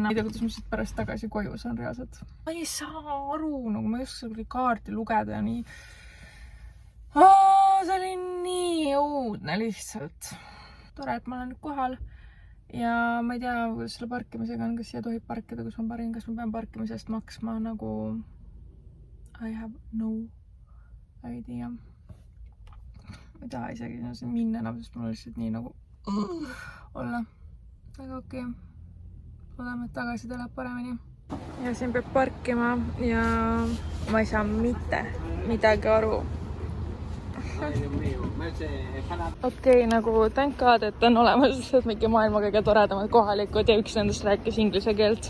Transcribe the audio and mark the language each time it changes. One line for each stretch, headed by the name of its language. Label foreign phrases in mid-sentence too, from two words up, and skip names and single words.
Estonian: Ei tea, kuidas ma siit pärast tagasi koju saan reaalselt. Ma ei saa aru, nagu ma just selle kaarti lugeda ja nii. See oli nii õudne lihtsalt. Tore, et ma olen nüüd kohal ja ma ei tea, kuidas selle parkimisega on, kas siia tohib parkida, kus ma parin, kas ma pean parkimisest maksma nagu
English: I have no idea.
Estonian: Ma ei taha isegi minna enam, sest mul on lihtsalt nii nagu olla. Aga okei. Loodame, et tagasi tuleb paremini. Ja siin peab parkima ja ma ei saa mitte midagi aru. Okei, nagu
English: thank God,
Estonian: et on olemas mingi maailma kõige toredamad kohalikud ja üks nendest rääkis inglise keelt.